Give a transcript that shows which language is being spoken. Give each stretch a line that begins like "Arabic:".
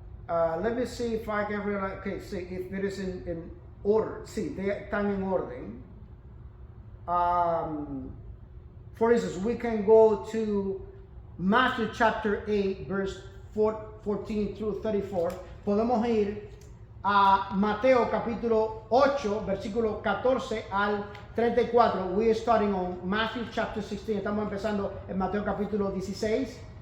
English: Let me see if I can realize. Okay, see if it is in order.
Spanish: Sí, están en orden.
English: For instance, we can go to Matthew chapter 8, verse 14 through 34.
Spanish: Podemos ir a Mateo capítulo 8, versículo 14 al 34.
English: We are starting on Matthew chapter 16.
Spanish: Estamos empezando en Mateo capítulo 16.